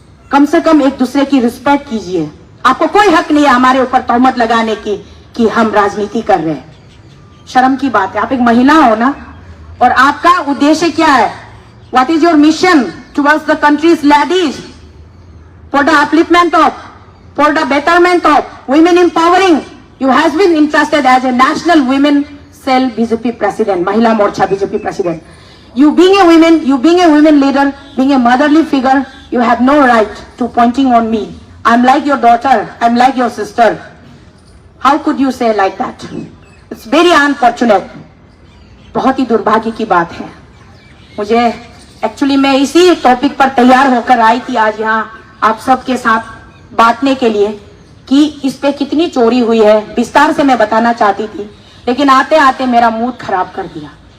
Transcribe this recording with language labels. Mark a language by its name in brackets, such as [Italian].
[Hindi] कम से कम एक दूसरे की रिस्पेक्ट कीजिए। आपको कोई हक नहीं है हमारे ऊपर तोहमत लगाने की कि हम राजनीति कर रहे हैं। शर्म की बात है, आप एक महिला हो ना, और आपका उद्देश्य क्या है? [English] What is your mission towards the countries ladies, for the upliftment of, for the betterment of women empowering? You has been interested as a national women cell BJP president, Mahila Morcha BJP president. You being a women leader, being a motherly figure, you have no right to pointing on me. I'm like your daughter, I'm like your sister. How could you say like that? It's very unfortunate. [Hindi] बहुत ही दुर्भाग्य की बात है। मुझे actually मैं इसी topic पर तैयार होकर आई थी आज यहाँ आप सबके साथ बांटने के लिए कि इस पे कितनी चोरी हुई है, विस्तार से मैं बताना चाहती थी, लेकिन आते आते मेरा मूड खराब कर दिया।